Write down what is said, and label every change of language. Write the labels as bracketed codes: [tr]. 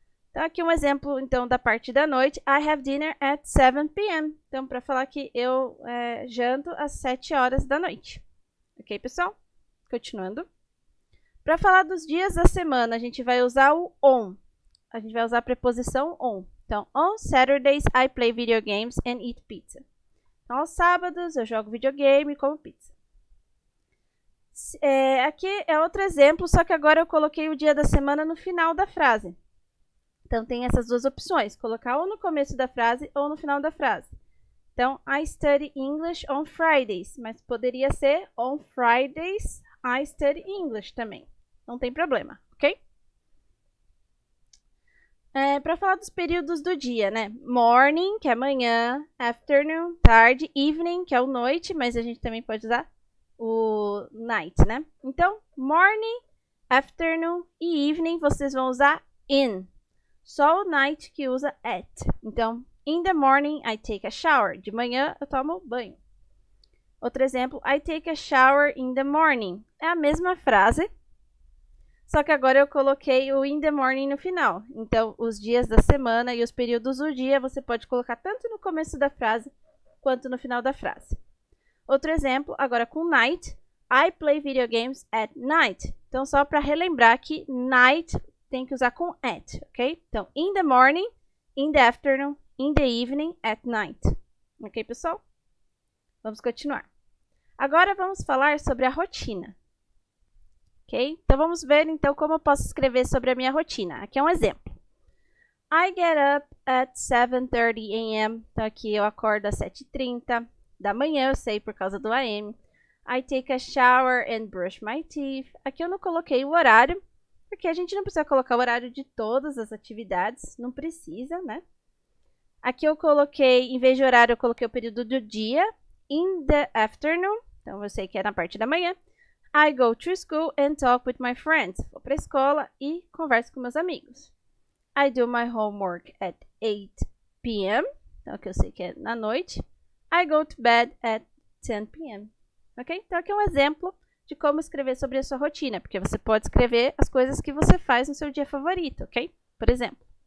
[pt] Então, aqui um exemplo, então, da parte da noite. [en] I have dinner at 7 p.m. [pt] Então, para falar que eu janto às 7 horas da noite. Ok, pessoal? Continuando. Para falar dos dias da semana, a gente vai usar o on. A gente vai usar a preposição on. [en] Então, on Saturdays, I play video games and eat pizza. [pt] Então, aos sábados, eu jogo videogame e como pizza. Aqui é outro exemplo, só que agora eu coloquei o dia da semana no final da frase. Então, tem essas duas opções, colocar ou no começo da frase ou no final da frase. [en] Então, I study English on Fridays, [pt] mas poderia ser [en] on Fridays, I study English também. [pt] Não tem problema, ok? Para falar dos períodos do dia, né? Morning, que é manhã, afternoon, tarde, evening, que é o noite, mas a gente também pode usar o night, né? Então, morning, afternoon e evening vocês vão usar in. Só o night que usa at. [en] Então, in the morning, I take a shower. [pt] De manhã, eu tomo banho. Outro exemplo, [en] I take a shower in the morning. [pt] É a mesma frase, só que agora eu coloquei o in the morning no final. Então, os dias da semana e os períodos do dia você pode colocar tanto no começo da frase quanto no final da frase. Outro exemplo, agora com night. [en] I play video games at night. [pt] Então, só para relembrar que night tem que usar com at, ok? [en] Então, in the morning, in the afternoon, in the evening, at night. [pt] Ok, pessoal? Vamos continuar. Agora vamos falar sobre a rotina. Ok? Então, vamos ver então como eu posso escrever sobre a minha rotina. Aqui é um exemplo. [en] I get up at 7:30 a.m. [pt] Então, aqui eu acordo às 7h30 da manhã, eu sei por causa do AM. [en] I take a shower and brush my teeth. [pt] Aqui eu não coloquei o horário, porque a gente não precisa colocar o horário de todas as atividades, não precisa, né? Aqui eu coloquei, em vez de horário, eu coloquei o período do dia, in the afternoon, então eu sei que é na parte da manhã. [en] I go to school and talk with my friends. [pt] Vou para a escola e converso com meus amigos. [en] I do my homework at 8 p.m., [pt] então que eu sei que é na noite. [en] I go to bed at 10 p.m. [pt] Ok? Então aqui é um exemplo de como escrever sobre a sua rotina, porque você pode escrever as coisas que você faz no seu dia favorito, ok? Por exemplo.